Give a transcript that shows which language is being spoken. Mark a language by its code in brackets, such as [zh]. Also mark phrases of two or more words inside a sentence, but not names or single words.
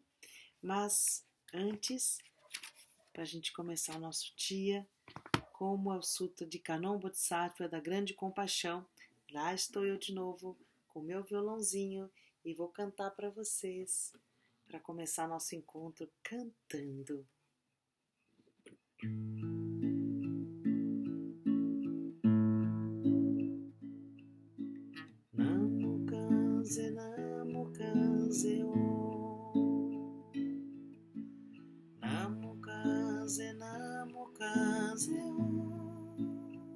[pt] Mas antes, para a gente começar o nosso dia, como é o Sutra de Kanon Bodhisattva da Grande Compaixão, lá estou eu de novo com meu violãozinho e vou cantar para vocês, para começar nosso encontro cantando. [ja] Namo Kanze, Namo Kanze Om. Namo Kanze, Namo Kanze Om.